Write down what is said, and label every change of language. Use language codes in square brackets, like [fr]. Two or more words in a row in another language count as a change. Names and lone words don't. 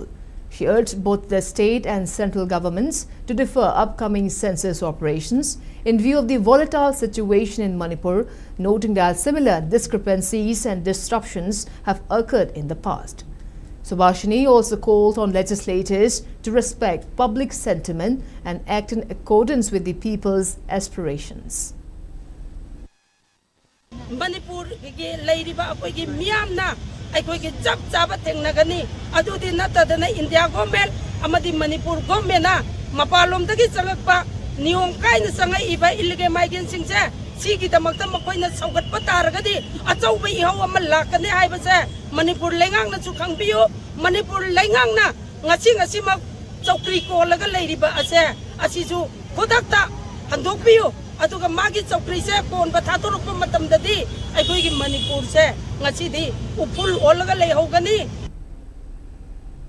[en] She urged both the state and central governments to defer upcoming census operations in view of the volatile situation in Manipur, noting that similar discrepancies and disruptions have occurred in the past. Subhashini also called on legislators to respect public sentiment and act in accordance with the people's aspirations. [mni] Manipur ge leiriba akoi ge miyamna akoi ge jab jab thengnagani adudi natadana [en] India government [mni] amadi [en] Manipur government [mni] na mapalom dagi changakpa niyom kaina sangai iba [en] illegal migrant [mni] singse sigi damakta makoina saugatpa taragadi achauba ihau ama lakane haibase Manipur lengang na chu khangbiyo Manipur lengang na ngasi ma chokri ko laga leiriba ase asisu khodakta handokbiyo aduga magi chokri se kon ba thatorukpa matamdadi aikoi gi Manipur se ngasi di upul olaga leihogani.